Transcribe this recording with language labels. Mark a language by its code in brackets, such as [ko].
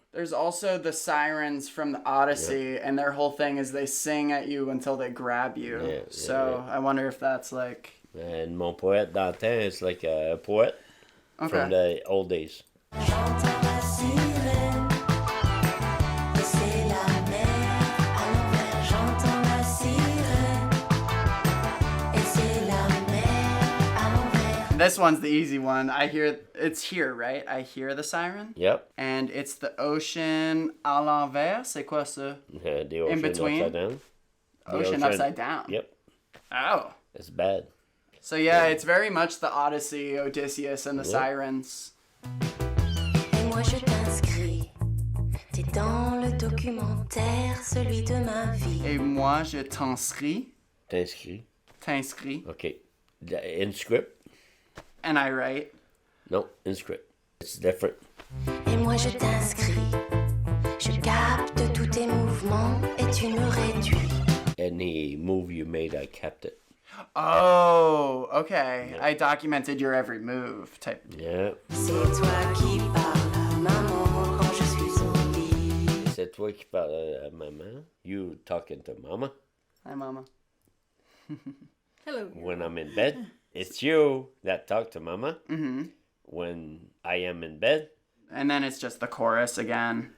[en] there's also the sirens from the Odyssey, and their whole thing is they sing at you until they grab you. Yeah, So I wonder if that's like. and [fr] mon poète d'antan [en] is like a poet from the old days. [fr] J'entends la sirène, et c'est la mer à l'envers. J'entends la sirène, et c'est la mer à l'envers. [en] This one's the easy one. I hear it's here, right? I hear the siren. Yep. And it's the ocean [fr] à l'envers. C'est quoi ça? [en] The ocean between? upside down. The Ocean upside down. Yep. Oh. It's bad. So yeah, it's very much the Odyssey, Odysseus, and the sirens. [fr] Et moi je t'inscris, t'es dans le documentaire, celui de ma vie. Et moi, je t'inscris. T'inscris. T'inscris. [en] Okay. In script? And I write. No, in script. It's different. [fr] Et moi je t'inscris, je capte tous tes mouvements et tu me réduis. [en] Any move you made, I kept it. Oh, okay. I documented your every move type. Yeah. [fr] C'est toi qui parles à maman quand je suis au lit. C'est toi qui parles à maman. [en] You talking to mama. Hi, mama. Hello. When I'm in bed, it's you that talk to mama. Mm-hmm. When I am in bed, And then it's just the chorus again.